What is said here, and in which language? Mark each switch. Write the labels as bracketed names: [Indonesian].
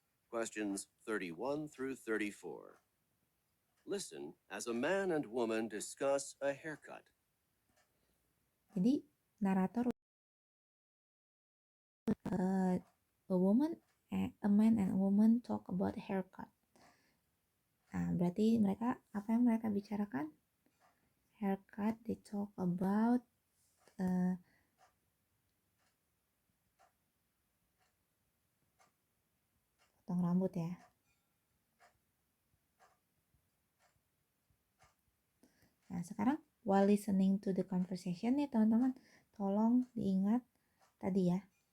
[English] Questions 31 through 34. Listen as a man and woman discuss a haircut. [Indonesian] Jadi narator [English] A man and a woman talk about haircut. [Indonesian] Nah, berarti apa yang mereka bicarakan? [English] Haircut, they talk about [Indonesian] potong rambut ya. Nah, sekarang [English] while listening to the conversation [Indonesian] nih teman-teman, tolong diingat tadi ya.